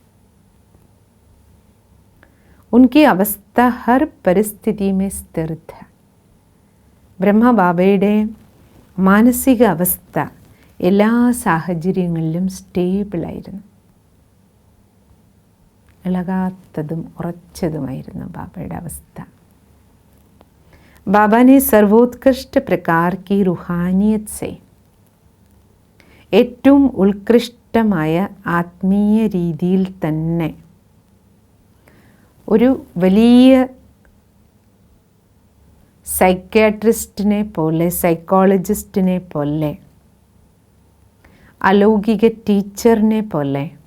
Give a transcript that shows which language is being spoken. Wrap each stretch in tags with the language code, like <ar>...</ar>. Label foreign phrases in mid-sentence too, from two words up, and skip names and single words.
<hi>उनकी अवस्था हर परिस्थिति में स्थिर थ.</hi> <ml>ബ്രഹ്മബാബയുടെ മാനസിക അവസ്ഥ എല്ലാ സാഹചര്യങ്ങളിലും സ്റ്റേബിളായിരുന്നു. ഇളകാത്തതും ഉറച്ചതുമായിരുന്നു ബാബയുടെ അവസ്ഥ.</ml> <hi>बाबा ने सर्वोत्कृष्ट प्रकार की रूहानियत से</hi> <ml>ഏറ്റവും ഉത്കൃഷ്ടമായ ആത്മീയ രീതിയിൽ തന്നെ ഒരു വലിയ സൈക്യാട്രിസ്റ്റിനെ പോലെ സൈക്കോളജിസ്റ്റിനെ പോലെ അലൗകിക ടീച്ചറിനെ പോലെ</ml>